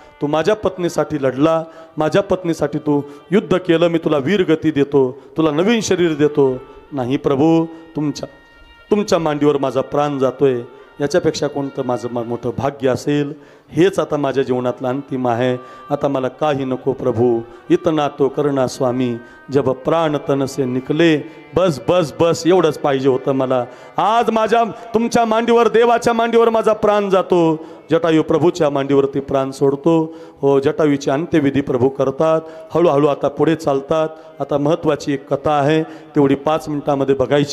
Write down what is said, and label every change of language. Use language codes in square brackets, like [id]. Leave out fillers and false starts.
[mr] तू माझ्या पत्नीसाठी लढला, माझ्या पत्नीसाठी तू युद्ध केलं, मी तुला वीरगती देतो, तुला नवीन शरीर देतो. नाही प्रभू, तुमच्या मांडीवर माझा प्राण जातोय, याच्यापेक्षा कोणतं माझं मोठं भाग्य असेल. हेच आता माझ्या जीवनातलं अंतिम आहे. आता मला काही नको प्रभू. [hi] इतना तो करना स्वामी, जब प्राण तन से निकले. [mr] बस बस बस, एवढंच पाहिजे होतं मला. आज तुमच्या मांडीवर, देवाच्या मांडीवर माझा प्राण जातो. जटायू प्रभूच्या मांडीवरती प्राण सोडतो. हो, जटायूची अंत्यविधी प्रभू करतात. हळूहळू आता पुढे चालतात. आता महत्त्वाची एक कथा आहे, तेवढी 5 मिनिटामध्ये बघायची.